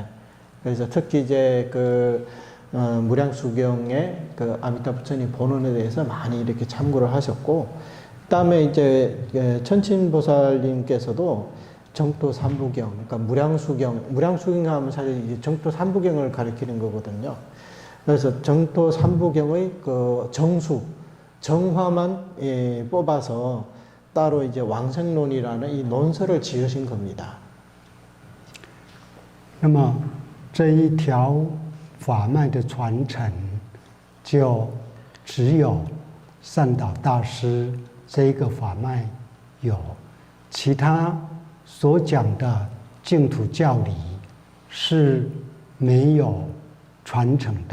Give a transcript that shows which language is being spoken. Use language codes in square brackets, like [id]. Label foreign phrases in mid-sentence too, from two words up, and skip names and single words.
[ko] 그래서 특히 이제 무량수경의 아미타 부처님 본원에 대해서 많이 이렇게 참고를 하셨고, 그다음에 이제 천친보살님께서도 정토 삼부경, 그러니까 무량수경 하면 사실 이제 정토 삼부경을 가리키는 거거든요. 그래서 정토 삼부경의 정화만 뽑아서 따로 이제 왕생론이라는 이 논설을 지으신 겁니다. [zh] 那么这一条法脉的传承，就只有善导大师这一个法脉有，其他所讲的净土教理是没有传承的。